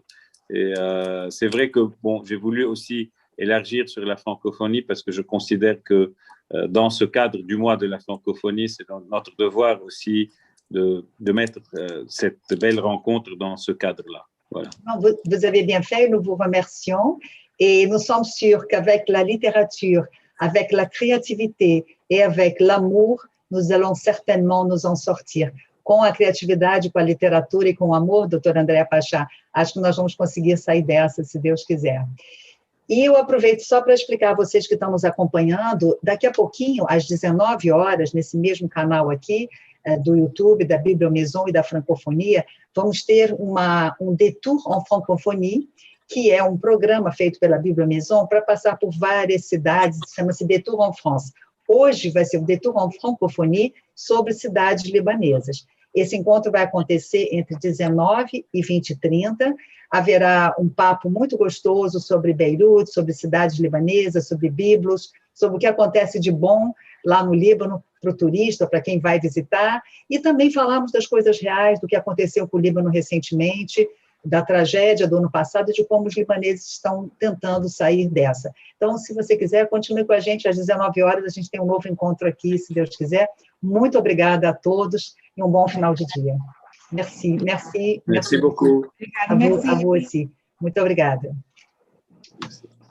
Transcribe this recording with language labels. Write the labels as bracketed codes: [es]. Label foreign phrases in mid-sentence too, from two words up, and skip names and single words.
[fr] Et c'est vrai que bon, j'ai voulu aussi élargir sur la francophonie parce que je considère que dans ce cadre du mois de la francophonie, c'est notre devoir aussi de mettre cette belle rencontre dans ce cadre-là. Voilà. Vous avez bien fait, nous vous remercions et nous sommes sûrs qu'avec la littérature, avec la créativité et avec l'amour, nous allons certainement nous en sortir. [pt] Com a criatividade, com a literatura e com o amor, doutora Andréa Pachá, acho que nós vamos conseguir sair dessa, se Deus quiser. E eu aproveito só para explicar a vocês que estão nos acompanhando, daqui a pouquinho, às 19 horas, nesse mesmo canal aqui, do YouTube, da Bibliomaison e da Francofonia, vamos ter um [fr] détour en francophonie, [pt] que é um programa feito pela Bibliomaison para passar por várias cidades, chama-se Détour en France. Hoje vai ser o [fr] détour en francophonie [pt] sobre cidades libanesas. Esse encontro vai acontecer entre 19 e 20h30, haverá um papo muito gostoso sobre Beirute, sobre cidades libanesas, sobre Biblos, sobre o que acontece de bom lá no Líbano para o turista, para quem vai visitar, e também falamos das coisas reais, do que aconteceu com o Líbano recentemente, da tragédia do ano passado e de como os libaneses estão tentando sair dessa. Então, se você quiser, continue com a gente, às 19 horas a gente tem um novo encontro aqui, se Deus quiser. Muito obrigada a todos e um bom final de dia. [fr] Merci beaucoup. A vous aussi. [pt] Muito obrigada. [fr] Merci.